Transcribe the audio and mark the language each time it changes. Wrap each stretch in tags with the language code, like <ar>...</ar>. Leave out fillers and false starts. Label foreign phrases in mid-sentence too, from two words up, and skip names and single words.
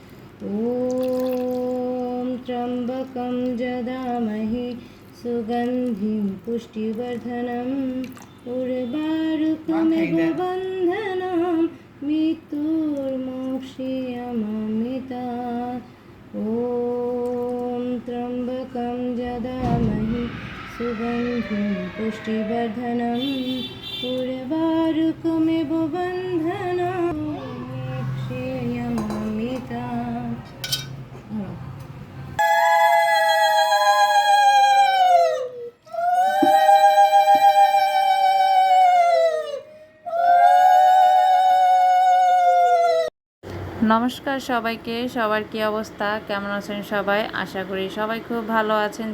<sa>ॐ त्र्यम्बकं यजामहे सुगन्धिं पुष्टिवर्धनम् उर्वारुकमिव बन्धनं मृत्युर्मोक्षयममितात्। ॐ त्र्यम्बकं यजामहे सुगन्धिं पुष्टिवर्धनम् उर्वारुकमिव बन्धनं मोक्षयममितात्।</sa> <bn>নমস্কার সবাইকে। সবার কি অবস্থা, কেমন আছেন সবাই? আশা করি সবাই খুব ভালো আছেন।</bn>